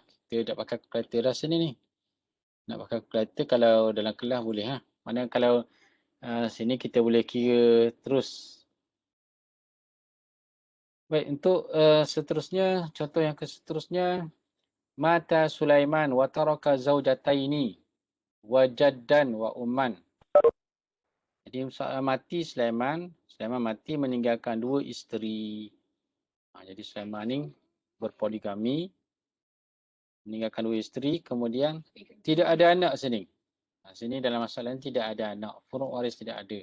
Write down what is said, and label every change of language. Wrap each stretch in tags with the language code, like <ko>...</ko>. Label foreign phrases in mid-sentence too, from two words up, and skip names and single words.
<ms>Kita dah pakai kalkulator dah sini ni. Nak pakai kalkulator kalau dalam kelas boleh ha. Mana kalau sini kita boleh kira terus. Baik, untuk seterusnya, contoh yang seterusnya.</ms> <ar>مات سليمان وترك زوجتين وجدة وأما.</ar> <ms>Jadi mati Sulaiman mati meninggalkan 2 isteri. Jadi Sulaiman ni berpoligami, meninggalkan 2 isteri, kemudian tidak ada anak sini. Sini dalam masalah ini tidak ada anak,</ms> <ar>فروع وارث</ar> <ms>tidak ada.</ms>